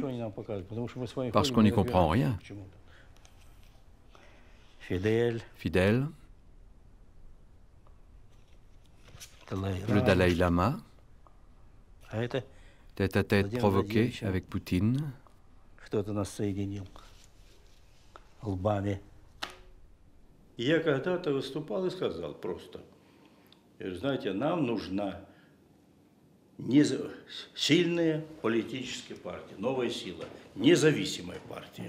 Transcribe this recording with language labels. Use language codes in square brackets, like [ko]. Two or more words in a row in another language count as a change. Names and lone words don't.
[fr] Parce qu'on n'y comprend rien. Fidèle, le Dalai Lama, tête-à-tête provoqué avec Poutine. [ru] Я когда-то выступал и сказал просто, знаете, нам нужна сильная политическая партия, новая сила, независимая партия.